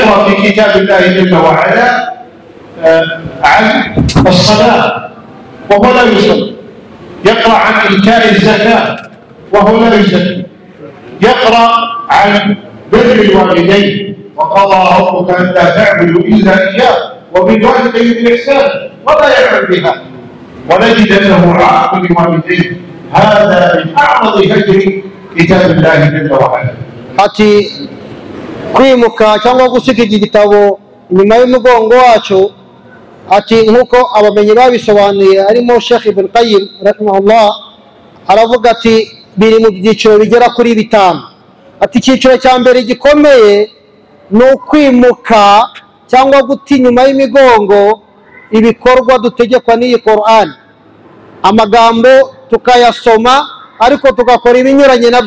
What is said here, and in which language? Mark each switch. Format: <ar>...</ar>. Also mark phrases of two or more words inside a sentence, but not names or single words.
<ar>في كتاب الله جل وعلا عن الصلاة وهو لا يصلي، يقرأ عن إيتاء الزكاة وهو لا يزكي، يقرأ عن بر الوالدين وقضى ربك أن لا تعبدوا إلا إياه وبالوالدين إحسانا ولا يعمل بها، ونجد أنه عاق لوالديه. هذا من أعظم هجر كتاب الله جل وعلا.</ar> <rw>ati kwimuka cyangwa gusiga igitabo inyuma y'umugongo wacu, ati nk'uko abamenyi babisobanuye harimo Sheikh Ibn Qayyim rahimahullah aravuga ati biri mu byiciro bigera kuri bitanu. Ati icyiciro cya mbere gikomeye ni ukwimuka cyangwa guta inyuma y'imigongo ibikorwa dutegekwa n'iyi Qur'an, amagambo tukayasoma ariko tugakora ibinyuranye nabyo.</rw>